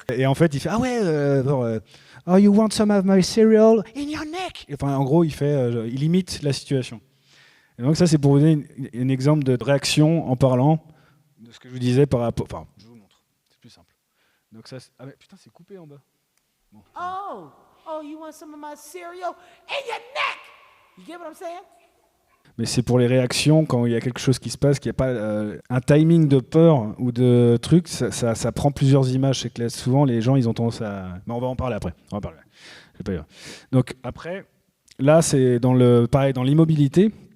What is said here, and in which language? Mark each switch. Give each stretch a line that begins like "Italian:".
French: Et en fait, il fait, ah ouais,
English: oh, you want some of my cereal in your neck.
French: Et enfin, en gros, il imite la situation. Et donc ça, c'est pour vous donner un exemple de réaction en parlant de ce que je vous disais par rapport. Enfin, je vous montre, c'est plus simple. Donc ça, ah mais putain, c'est coupé en bas. Bon,
English: Oh, you want some of my cereal in your neck? You get what I'm saying?
French: mais c'est pour les réactions quand il y a quelque chose qui se passe, qu'il n'y a pas un timing de peur ou de truc, ça prend plusieurs images. C'est que là, souvent, les gens, ils ont tendance à... Mais on va en parler après. On va en parler. J'ai pas eu. Donc après, là, c'est pareil, dans l'immobilité.